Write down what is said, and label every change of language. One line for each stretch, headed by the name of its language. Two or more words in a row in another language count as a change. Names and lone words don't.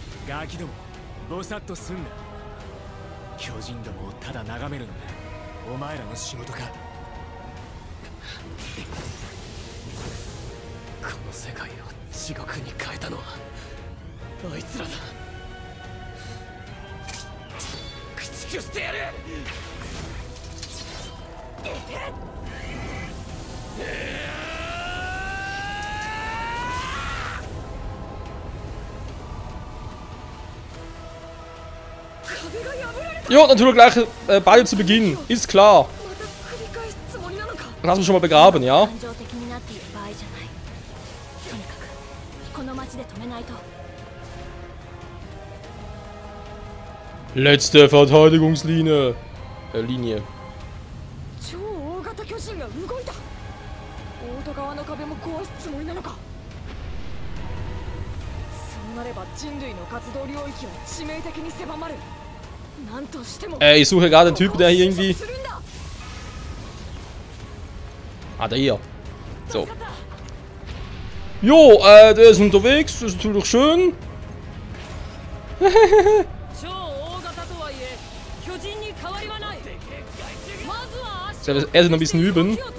Japanese: ガキどもぼさっとすんな。巨人どもをただ眺めるのがお前らの仕事か。この世界を地獄に変えたのはあいつらだ。駆逐してやる。
German: Ja, natürlich gleich beide zu Beginn. Ist klar. Dann hast du schon mal begraben, ja?
Japanese: 感情的になっている場合じゃない。とにかくこの町で止めないと。
German: Letzte Verteidigungslinie. Linie.
Japanese: 超大型巨人が動いた。オート側の壁も壊すつもりなのか。そうなれば人類の活動領域は致命的に狭まる。なんとしても
German: Ich suche gerade einen Typen, der hier irgendwie... Ah, der hier. So. Jo, der ist unterwegs. Das ist natürlich schön. Er ist noch ein bisschen üben.